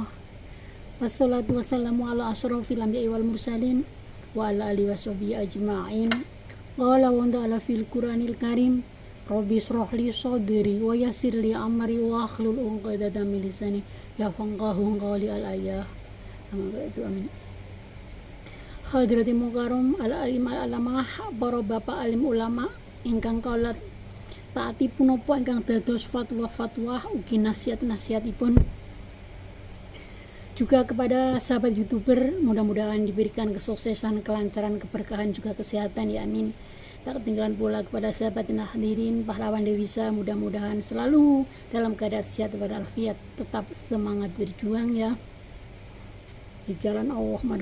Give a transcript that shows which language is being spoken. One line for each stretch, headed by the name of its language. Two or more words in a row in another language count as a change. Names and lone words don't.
Arabic: والصلاة والسلام على أشرف الأنبياء والمرسلين وعلى آله وصحبه أجمعين. قال وتعالى في القرآن الكريم رب اشرح لي صدري ويسر لي أمري واحلل عقدة من لساني يفقهوا قولي الآية. آمين حضرة مكرم العالم العلامة,
Javanese: para bapak alim ulama ingkang kaulat taati punapa ingkang dados fatwa-fatwa ugi nasihat-nasihatipun,
Indonesian: juga kepada sahabat YouTuber, mudah-mudahan diberikan kesuksesan, kelancaran, keberkahan, juga kesehatan,
Arabic: يا آمين.
Indonesian: Tak ketinggalan pula kepada sahabat dan hadirin pahlawan Dewisa, mudah-mudahan selalu dalam keadaan sehat walafiat, tetap semangat berjuang ya di jalan Allah.